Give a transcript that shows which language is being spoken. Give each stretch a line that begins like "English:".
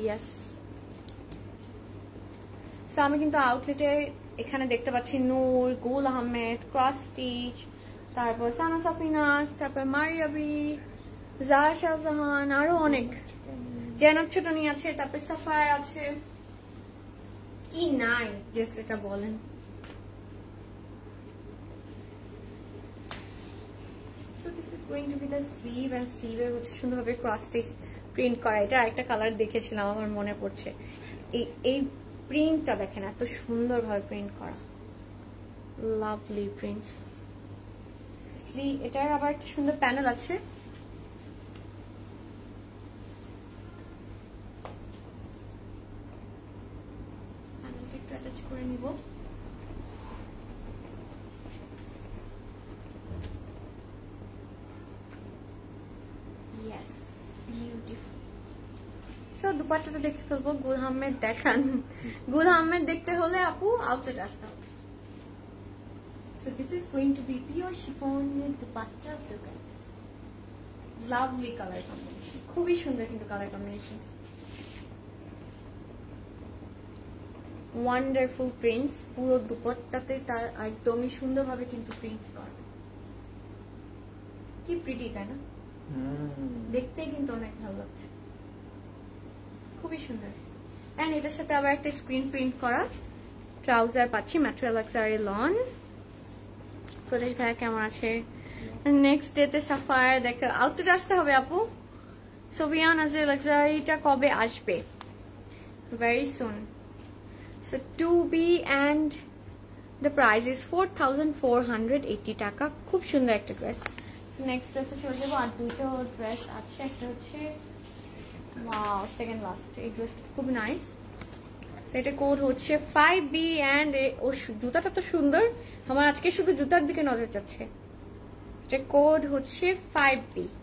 Bangla: Yes, so আমি কিন্তু আউটলেটে এখানে দেখতে পাচ্ছি নূর, গুল আহমেদ, ক্রস স্টিচ, তারপর সানা সাফিনাস, তারপর মারিয়াবি, জারা শাহজাহান, আরো অনেক, জেনাব ছোটনি আছে, তারপর সাফায়ার আছে, কি নাই জাস্ট এটা বলেন।
English: So this is going to be the sleeve and sleeve
Bangla: এর হচ্ছে সুন্দরভাবে ক্রস স্টিচ প্রিন্ট করা। এটা একটা কালার দেখেছিলাম, আমার মনে পড়ছে। এই প্রিন্টটা দেখেন, এত সুন্দরভাবে প্রিন্ট করা, লাভলি প্রিন্টস। এটার আবার একটা সুন্দর প্যানেল আছে। প্যানেলটা একটু অ্যাটাচ করে নিব। Yes, beautiful. সো দুপাট্টাটা দেখে ফেলবো। গুল আহমেদ দেখান। গুল আহমেদ দেখতে হলে আপু আউটলেট আসতে হবে।
English: So this is going to be pure chiffon dupatta. Look at this. Lovely color combination.
Bangla: খুবই সুন্দর কিন্তু color combination.
English: Wonderful prints.
Bangla: পুরো দুপাট্টাতে তার একদমই সুন্দরভাবে কিন্তু প্রিন্টস করা। কি প্রিটি তাই না? দেখতেই কিন্তু অনেক ভালো লাগছে। খুবই সুন্দর। এন্ড এটার সাথে আবার একটা স্ক্রিন প্রিন্ট করা ট্রাউজার পাচ্ছি ম্যাটেরিয়াল লাক্সারি লন। প্রদেশ ভাই কেমন আছে? নেক্সট ডেতে সাফায়ার দেখো আউটফিট আসতে হবে আপু। সোভিয়ান আছে লাক্সারিটা কবে আসবে? Very soon.
English: So 2B and the price is 4,480 টাকা।
Bangla: খুব সুন্দর একটা ড্রেস। সো নেক্সট ড্রেসে চলে যাবো। আর দুটো ড্রেস আছে, একটা হচ্ছে ওয়াও সেকেন্ড লাস্ট। এই ড্রেসটা খুব নাইস। এটা কোড হচ্ছে 5B and ও জুতাটা তো সুন্দর। আমার আজকে শুধু জুতার দিকে নজর যাচ্ছে। এটা কোড হচ্ছে 5B।